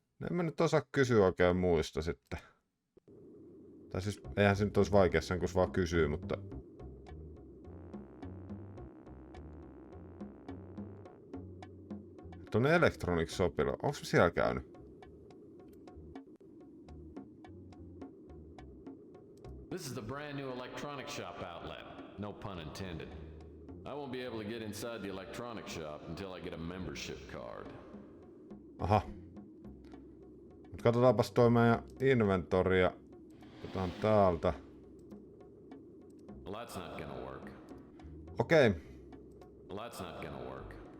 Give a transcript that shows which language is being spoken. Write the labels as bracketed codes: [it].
[fi] En mä nyt osaa kysyä oikein muista sitten. Tai siis eihän se nyt olisi vaikeassa, kun se vaan kysyy, mutta... Tuonne Electronic Shopilla. Onko se siellä käynyt? [en] This is the brand new electronic shop outlet. No pun intended. I won't be able to get inside the electronic shop until I get a membership card. Aha. [fi] Mut katsotaanpas toi meidän inventoria. Otetaan täältä. [en] Well, that's not gonna work. [fi] Okei. [en] Well, that's not gonna work.